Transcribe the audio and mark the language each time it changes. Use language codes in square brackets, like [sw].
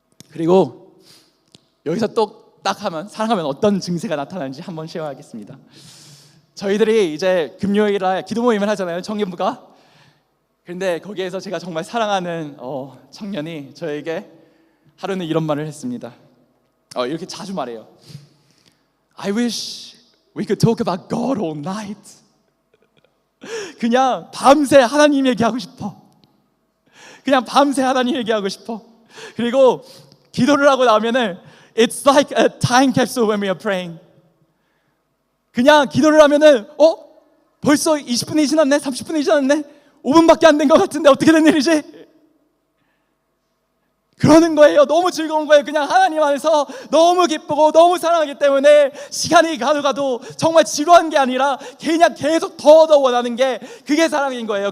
[ko] 그리고 여기서 또 딱 하면, 사랑하면 어떤 증세가 나타나는지 한번 쉐어하겠습니다. 저희들이 이제 금요일에 기도 모임을 하잖아요, 청년부가. 그런데 거기에서 제가 정말 사랑하는 청년이 저에게 하루는 이런 말을 했습니다. 이렇게 자주 말해요. [en] I wish we could talk about God all night. [ko] 그냥 밤새 하나님 얘기하고 싶어. 그냥 밤새 하나님 얘기하고 싶어. 그리고 기도를 하고 나면은 [en] It's like a time capsule when we are praying. [ko] 그냥 기도를 하면은 벌써 20분이 지났네, 30분이 지났네, 5분밖에 안 된 것 같은데 어떻게 된 일이지? 그러는 거예요. 너무 즐거운 거예요. 그냥 하나님 안에서 너무 기쁘고 너무 사랑하기 때문에 시간이 가도 정말 지루한 게 아니라 그냥 계속 더 원하는 게, 그게 사랑인 거예요.